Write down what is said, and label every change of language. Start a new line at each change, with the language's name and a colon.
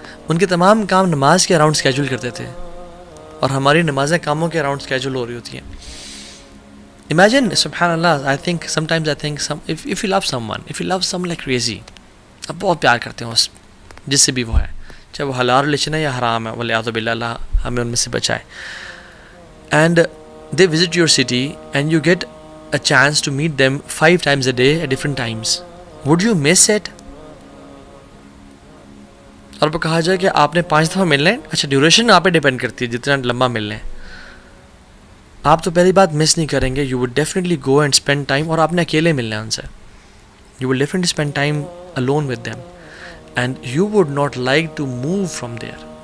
Urdu: ان کے تمام کام نماز کے اراؤنڈ اسکیجول کرتے تھے اور ہماری نمازیں کاموں کے اراؤنڈ اسکیجول ہو رہی ہوتی ہیں. Imagine, سبحان اللہ,
English: sometimes I think if you love someone like crazy,
Urdu: آپ بہت پیار کرتے ہیں اس جس سے بھی وہ ہے, چاہے وہ حلال ریلیشن ہے یا حرام ہے, والعیاذ باللہ, اللہ ہمیں ان میں سے بچائے.
English: And they visit your city and you get a chance to meet them 5 times a day at different times. Would you miss it?
Urdu: اور وہ کہا جائے کہ آپ نے 5 دفعہ ملنا ہے, اچھا ڈیوریشن آپ پہ ڈیپینڈ کرتی ہے جتنا لمبا ملنا ہے. آپ تو پہلی بات مس نہیں کریں گے.
English: You would definitely go and spend time,
Urdu: اور آپ نے اکیلے ملنا ہے ان سے.
English: You will definitely spend time alone with them and you would not like to move from there.